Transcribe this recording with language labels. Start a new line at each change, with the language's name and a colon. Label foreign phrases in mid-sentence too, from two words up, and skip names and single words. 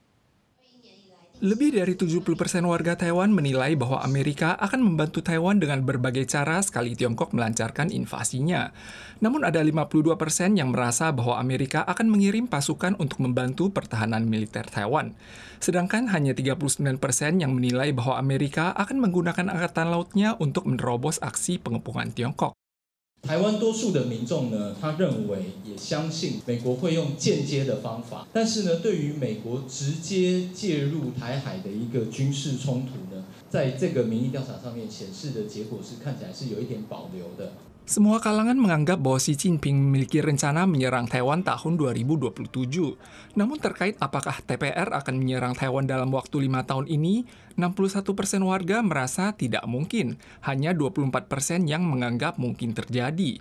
Indonesian: Lebih dari 70% warga Taiwan menilai bahwa Amerika akan membantu Taiwan dengan berbagai cara sekali Tiongkok melancarkan invasinya. Namun ada 52% yang merasa bahwa Amerika akan mengirim pasukan untuk membantu pertahanan militer Taiwan. Sedangkan hanya 39% yang menilai bahwa Amerika akan menggunakan angkatan lautnya untuk menerobos aksi pengepungan Tiongkok.
Chinese: 台湾多数的民众呢，他认为也相信美国会用间接的方法，但是呢，对于美国直接介入台海的一个军事冲突呢，在这个民意调查上面显示的结果是看起来是有一点保留的。
Indonesian: Semua kalangan menganggap bahwa Xi Jinping memiliki rencana menyerang Taiwan tahun 2027. Namun terkait apakah TPR akan menyerang Taiwan dalam waktu 5 tahun ini, 61% warga merasa tidak mungkin. Hanya 24% yang menganggap mungkin terjadi.